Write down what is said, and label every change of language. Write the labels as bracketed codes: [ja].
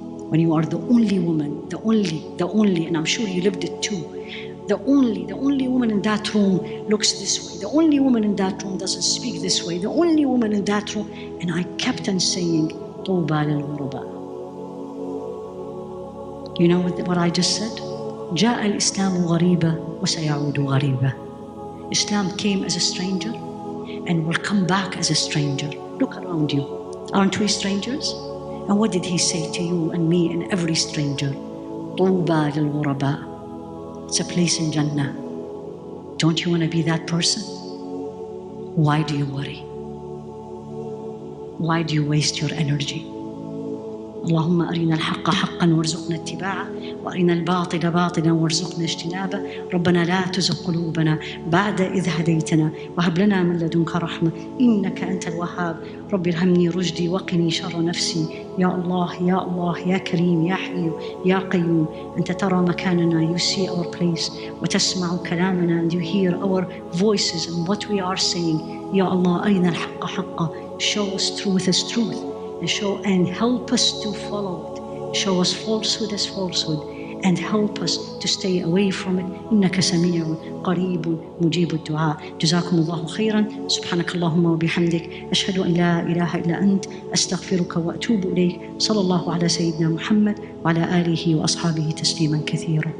[en] When you are the only woman, the only, and I'm sure you lived it too. The only woman in that room looks this way. The only woman in that room doesn't speak this way. The only woman in that room. And I kept on saying, [ar] طوبى للغرباء. [en] You know what I just said? [ar] جاء الإسلام غريبا وسيعود غريبا. [en] Islam came as a stranger and will come back as a stranger. Look around you. Aren't we strangers? And what did He say to you and me and every stranger? [ar] طوبى للغرباء. [en] It's a place in Jannah. Don't you want to be that person? Why do you worry? Why do you waste your energy? [ar] اللهم أرنا الحق حقا وارزقنا اتباعه وأرنا الباطل باطلا وارزقنا اجتنابه ربنا لا تزغ قلوبنا بعد إذ هديتنا وهب لنا من لدنك رحمة إنك أنت الوهاب رب ارحمني رشدي وقني شر نفسي يا الله يا الله يا كريم يا حي يا قيوم أنت ترى مكاننا. [en] You see our place [ar] وتسمع كلامنا, [en] and you hear our voices and what we are saying. [ar] يا الله أرنا الحق حقا. [en] Show us truth as truth, and help us to follow it. Show us falsehood as falsehood, and help us to stay away from it. [ar] إنك سميع قريب مجيب الدعاء. جزاكم الله خيرا. سبحانك اللهم وبحمدك أشهد أن لا إله إلا أنت أستغفرك وأتوب إليك. صلى الله على سيدنا محمد وعلى آله وأصحابه تسليما كثيرا.